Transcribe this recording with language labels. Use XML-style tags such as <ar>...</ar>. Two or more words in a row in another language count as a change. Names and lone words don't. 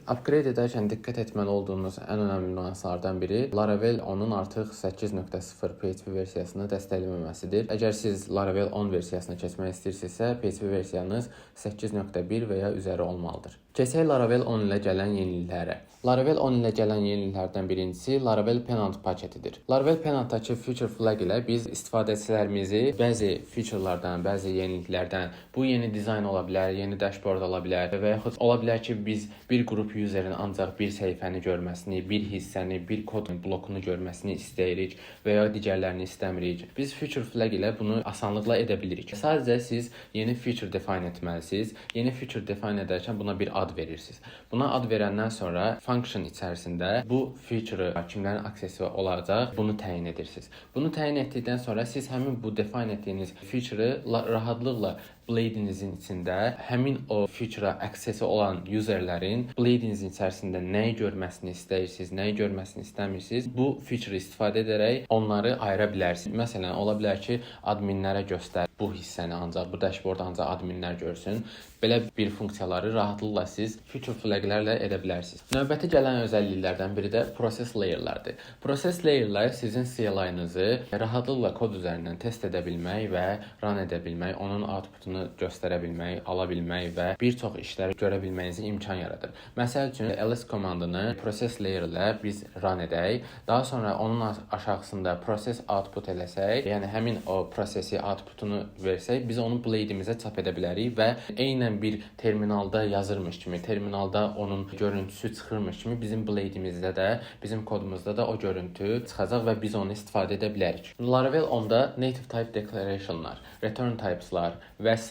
<az>Upgrade edərkən diqqət etməli olduğunuz ən önəmli nüanslardan biri Laravel 10-un artıq 8.0 PHP versiyasını dəstəkləməməsidir. Əgər siz Laravel 10 versiyasına keçmək istəyirsinizsə, PHP versiyanız 8.1 və ya üzəri olmalıdır. Keçək Laravel 10 ilə gələn yeniliklərə. Laravel 10 ilə gələn yeniliklərdən birincisi Laravel Pennant paketidir. Laravel Pennantdakı</az> <en>feature flag</en> <az>ilə biz istifadəçilərimizi bəzi featurelardan, bəzi yeniliklərdən, bu yeni dizayn ola bilər, yeni dashboard ola bilər və yaxud ola bilər ki, biz bir qrup userin ancaq bir səhifəni görməsini, bir hissəni, bir kodun blokunu görməsini istəyirik və ya digərlərini istəmirik. Biz</az> <en>feature flag</en> <az>ilə bunu asanlıqla edə bilirik. Sadəcə siz yeni</az> <en>feature define</en> <az>etməlisiniz. Yeni</az> <en>feature define</en> <az>edərkən buna bir ad verirsiniz. Buna ad verəndən sonra function içərisində bu feature kimlərin aksesi olacaq, bunu təyin edirsiniz. Bunu təyin etdikdən sonra siz həmin bu define etdiyiniz feature-ı rahatlıqla Blade'inizin içində həmin o feature-a aksesi olan userlərin Blade'inizin içərisində nəyi görməsini istəyirsiniz, nəyi görməsini istəmirsiniz, bu feature-ı istifadə edərək onları ayıra bilərsiniz. Məsələn, ola bilər ki, adminlərə göstər bu hissəni ancaq, bu dashboard ancaq adminlər görsün. Belə bir funksiyaları rahatlıqla siz</az> <en>feature flag-lərlə</en> <az>edə bilərsiniz. Növbəti gələn özəlliklərdən biri də</az> <en>process layer-lərdir. Process layer-lər</en> <az>sizin CLI-nızı rahatlıqla kod üzərindən test edə bilmək və run edə bilmək, onun outputunu göstərə bilmək, ala bilmək və bir çox işləri görə bilməyinizə imkan yaradır. Məsəl üçün, ls komandını</az> <en>process layer</en> <az>ilə biz run edək, daha sonra onun aşağısında</az> <en>process output</en> <az>eləsək, yəni həmin o prosesi outputunu versək, biz onu Blade'imizə çap edə bilərik və eynən bir terminalda yazırmış kimi, terminalda onun görüntüsü çıxırmış kimi bizim Blade'imizdə də, bizim kodumuzda da o görüntü çıxacaq və biz onu istifadə edə bilərik. Laravel 10-da</az> <en>native type declarationlar, return typeslar</en> <az>və s.</az>